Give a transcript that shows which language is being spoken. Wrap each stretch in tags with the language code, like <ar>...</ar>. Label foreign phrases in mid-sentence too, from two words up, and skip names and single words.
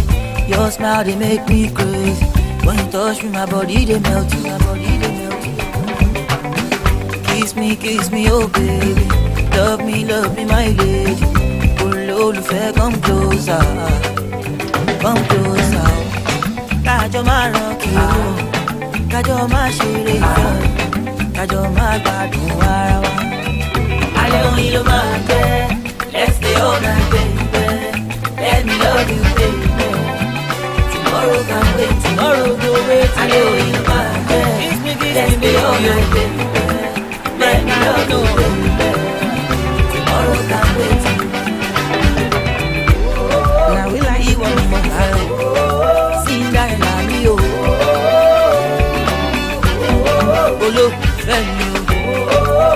<en>Your smile, they make me crazy. When you touch me, my body, they melt you. My body, they melt you. Kiss me, oh baby. Love me, my lady. Oh, come closer. Come closer.</en> <yo>Kajo ma rocky, kajo ma shire, kajo ma gbadun ara wa. Ale oyin lo ma jẹ,</yo> <en>let's stay all night, baby. Let me love you, baby. Tomorrow can wait, tomorrow go wait.</en> <yo>Ale oyin lo ma jẹ,</yo> <en>let's stay all night, baby. Let me love you, baby. Tomorrow can wait. Now we like you one more time. Sing that in me, oh. Olo, femi, oh.</en>